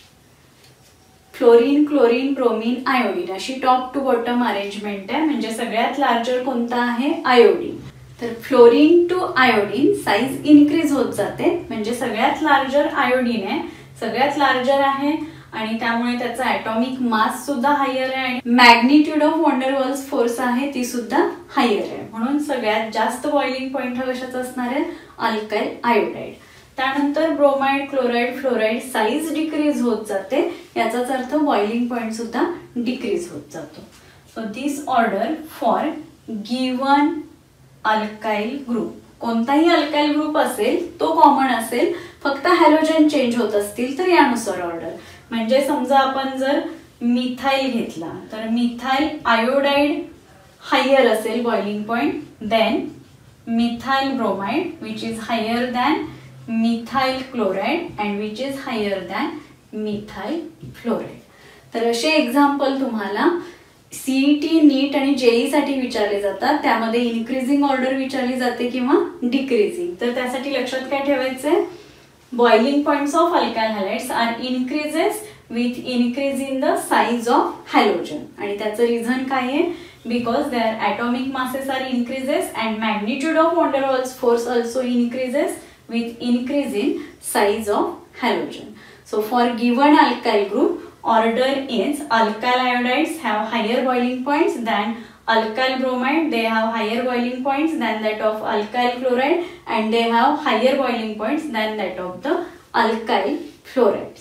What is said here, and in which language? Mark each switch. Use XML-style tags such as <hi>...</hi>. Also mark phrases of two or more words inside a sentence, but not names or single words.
<mr>फ्लोरीन, क्लोरीन, ब्रोमीन, आयोडीन अशी</mr> <en>top to bottom arrangement</en> <mr>आहे. म्हणजे सगळ्यात लार्जर कोणता आहे आयोडीन. तर</mr> <en>fluorine to iodine size increase</en> <mr>होत जाते म्हणजे सगळ्यात लार्जर आयोडीन आहे, सगळ्यात लार्जर आहे आणि त्यामुळे त्याचा</mr> <en>atomic mass</en> <mr>सुद्धा हायर आहे आणि</mr> <en>magnitude of van der Waals force</en> <mr>आहे ती सुद्धा हायर आहे. म्हणून सगळ्यात जास्त</mr> <en>boiling point</en> <mr>हा कशाचा असणार आहे</mr> <en>alkyl iodide.</en> <mr>त्यानंतर</mr> <en>bromide, chloride, fluoride size decrease</en> <mr>होत जाते याचाच अर्थ</mr> <en>boiling point</en> <mr>सुद्धा डिक्रीज होत जातो.</mr> <en>so this order for given alkyl group.</en> <mr>कोणताही</mr> <en>alkyl group</en> <mr>असेल तो कॉमन असेल फक्त</mr> <en>halogen change</en> <mr>होत असतील तर यानुसार ऑर्डर. म्हणजे समजा आपण जर मिथाइल घेतला तर</mr> <en>methyl iodide higher</en> <mr>असेल</mr> <en>boiling point, then methyl bromide which is higher than methyl chloride and which is higher than methyl fluoride.</en> <mr>तर असे एक्झाम्पल तुम्हाला सीईटी, नीट आणि जेई साठी विचारले जातात. त्यामध्ये</mr> <en>increasing order</en> <mr>विचारली जाते किंवा डिक्रीजिंग. तर त्यासाठी लक्षात काय ठेवायचंय,</mr> <en>boiling points of alkyl halides are increases with increase in the size of halogen.</en> <mr>आणि त्याचं रिझन काय आहे,</mr> <en>because their atomic masses are increases and magnitude of van der Waals force also increases with increase in size of halogen. So for given alkyl group, order is alkyl iodides have higher boiling points than alkyl bromide. They have higher boiling points than that of alkyl chloride, and they have higher boiling points than that of the alkyl fluorides.</en>